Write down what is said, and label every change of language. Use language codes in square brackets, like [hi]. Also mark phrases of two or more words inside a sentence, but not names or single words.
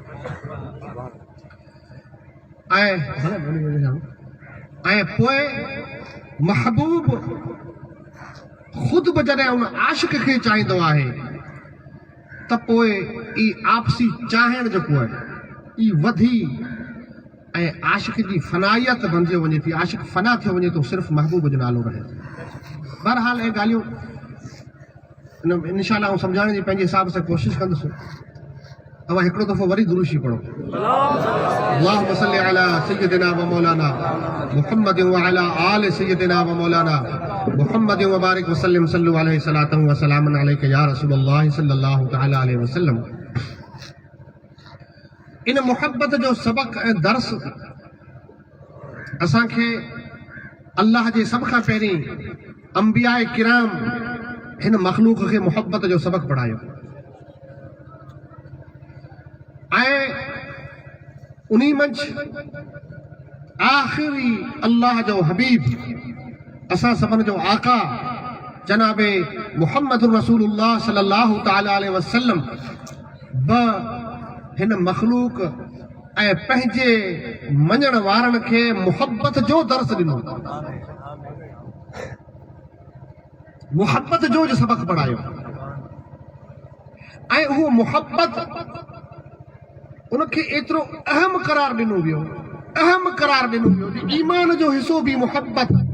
[sd] ऐं पोइ महबूब ख़ुदि बि जॾहिं उन आशिक़ खे चाहींदो आहे त पोइ ई आपसी चाहण जेको आहे ई वधी ऐं आशिक़ जी फनाइयत बणिजी वञे थी। आशिक़ फना थियो वञे थो, सिर्फ़ु महबूब जो नालो रहे। बहरहाल इहे ॻाल्हियूं इंशाअल्लाह आउं सम्झाइण जी पंहिंजे हिसाब सां कोशिशि कंदुसि। तव्हां हिकिड़ो दफ़ो वरी दुरूशी पढ़ो, [ar] اللهم صل على سيدنا ومولانا محمد وعلى آل سيدنا ومولانا محمد وبارك وسلم صلوا عليه صلاة وسلاما عليك يا رسول الله صلى الله تعالى عليه وسلم. [sd] इन मुहब्बत जो सबक ऐं दर्स असांखे अल्लाह जे सभ खां पहिरीं अंबिया किराम हिन मखलूक खे मुहब्बत जो सबक पढ़ायो। ऐं उन्ही मंझि आख़िरी अल्लाह जो हबीब, असां सभिनि जो आका जनाबे मुहम्मद रसूलुल्लाह [ar] صلى الله تعالى عليه وسلم [sd] हिन मखलूक ऐं पंहिंजे मञण वारनि खे मुहब्बत जो दर्स ॾिनो, मुहब्बत जो सबक पढ़ायो। ऐं उहो मुहब्बत उनखे एतिरो अहम करार ॾिनो वियो, अहम करार ॾिनो वियो कि ईमान जो हिसो बि मुहब्बत।